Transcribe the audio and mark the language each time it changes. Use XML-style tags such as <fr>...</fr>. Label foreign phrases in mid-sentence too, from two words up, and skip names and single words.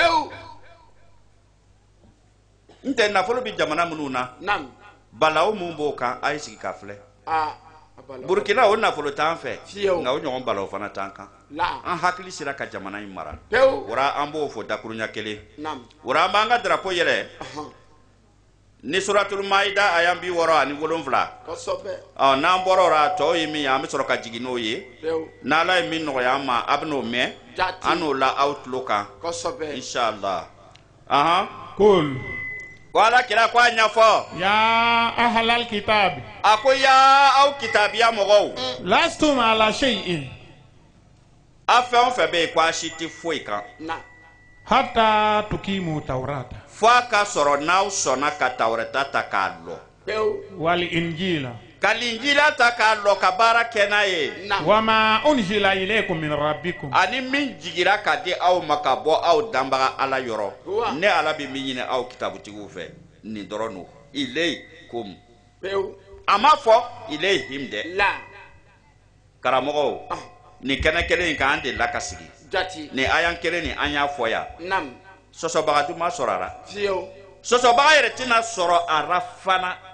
<bm>n tɛ nafolo bɛ jamana minnu na balawu mun b'o kan a ye sigi ka filɛ Burkina o nafolo t'an fɛ nka o ɲɔgɔn balawu fana t'an kan an hakili sera ka jamana in mara wara an b'o fɔ dakuruɲa kelen wara an b'an ka drapeau yɛlɛ ni suratul maida aya 67 n'an bɔra o la tɔw ye min ye an bɛ sɔrɔ ka jigin n'o ye n'Ala ye min nɔgɔya an ma a bɛ n'o mɛn an n'o la aw tulo kan inshallah Cool. Wala kira ko a ɲɛfɔ</bm> <ar>Ya ahlal kitab</ar> <bm>a ko ya aw kitabiya mɔgɔw</bm> <ar>lastum ala shay'in</ar> <bm>a fɛn o fɛn bɛ yen ko a si tɛ foyi kan</bm> <ar>hatta tukimu tawrata</ar> <bm>fo a ka sɔrɔ n'aw sɔnna ka tawrata ta k'a lɔ</bm> <ar>wal injila</ar> <bm>ka linjila ta k'a lɔ ka baara kɛ n'a ye</bm> <ar>wama unzila ilaykum min rabbikum</ar> <bm>ani min jigira ka di aw ma ka bɔ aw danbaga Ala yɔrɔ ne Ala bɛ min ɲini aw kitabutigiw fɛ nin dɔrɔn no ilaykum a ma fɔ ilayhim dɛ karamɔgɔw nin kɛnɛ kelen in kan an delila ka sigi nin ayan kelen nin an y'a fɔ yan sɔsɔbagaju ma sɔrɔ a la sɔsɔbaga yɛrɛ tɛna sɔrɔ a la fana</bm>